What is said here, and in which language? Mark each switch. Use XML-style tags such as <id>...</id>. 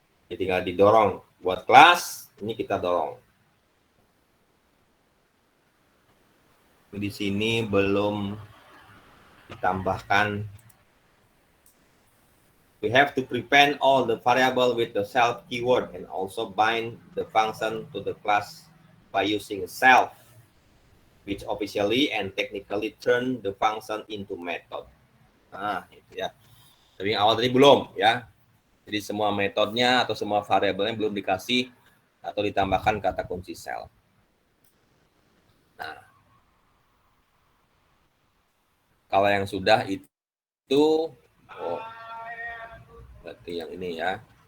<id>Jadi tinggal didorong buat kelas, ini kita dorong. Di sini belum ditambahkan.</id> <en>We have to prepend all the variable with the self keyword and also bind the function to the class by using self, which officially and technically turn the function into method.</en> <id>Nah, itu ya. Tapi awal tadi belum ya. Jadi semua metodenya atau semua variabelnya belum dikasih atau ditambahkan kata kunci self. Nah, kalau yang sudah itu, oh, berarti yang ini ya.</id>